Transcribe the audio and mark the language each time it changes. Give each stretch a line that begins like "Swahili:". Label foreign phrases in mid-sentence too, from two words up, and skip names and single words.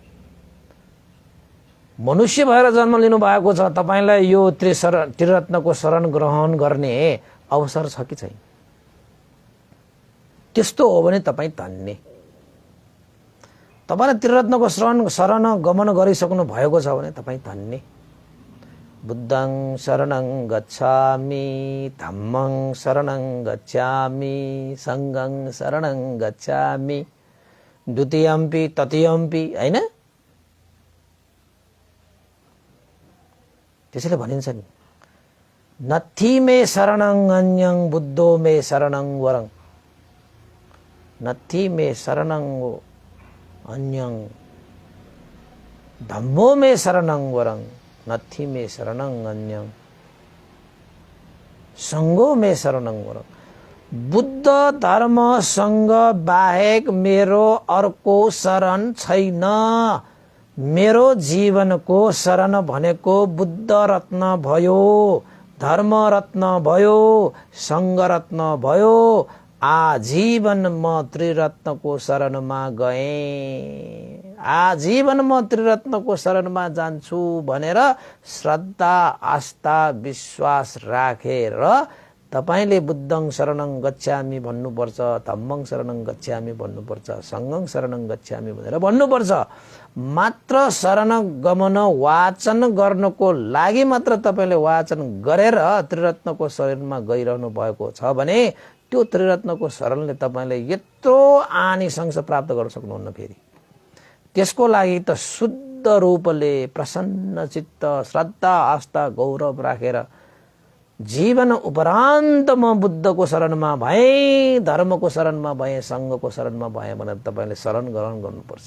Nepali: मनुष्य भएर जन्म लिनु भएको छ, तपाईलाई यो त्रिरत्नको शरण ग्रहण गर्ने अवसर छ कि छैन? त्यस्तो हो भने तपाई धन्य। तपाईले त्रिरत्नको शरण गमन गरिसक्नु भएको छ भने तपाई धन्य।
Pali: बुद्धं शरणं गच्छामि धम्मं शरणं गच्छामि संघं शरणं गच्छामि द्वितीयम्पि तृतीयम्पि,
Nepali: हैन? त्यसैले भनिन्छ नि,
Pali: नथी मे शरणं अन्यं बुद्धो मे शरणं वरं, नथी मे शरणं अन्यं धम्मो मे शरणं वरं, नथी मे शरणं अन्यं संघो मे शरणं वरं।
Nepali: बुद्ध धर्म संघ बाहेक मेरो अर्को शरण छैन। मेरो जीवनको शरण भनेको बुद्ध रत्न भयो, धर्म रत्न भयो, संघ रत्न भयो। आजीवन म त्रिरत्नको शरणमा गएँ, आजीवन म त्रिरत्नको शरणमा जान्छु भनेर श्रद्धा आस्था विश्वास राखेर तपाईले
Pali: बुद्धं शरणं गच्छामि
Nepali: भन्नुपर्छ,
Pali: धम्मं शरणं गच्छामि
Nepali: भन्नुपर्छ,
Pali: संघं शरणं गच्छामि
Nepali: भनेर भन्नुपर्छ। मात्र शरण गमन वाचन गर्नको लागि मात्र तपाईले वाचन गरेर त्रिरत्नको शरणमा गइरहनु भएको छ भने त्यो त्रिरत्नको शरणले तपाईले यत्रो आनिशंस प्राप्त गर्न सक्नुहुन्न। फेरि त्यसको लागि त शुद्ध रूपले प्रसन्न चित्त श्रद्धा आस्था गौरव राखेर जीवन उपरान्त म बुद्धको शरणमा भए, धर्मको शरणमा भए, संघको शरणमा भए भनेर तपाईले शरण ग्रहण गर्नुपर्छ।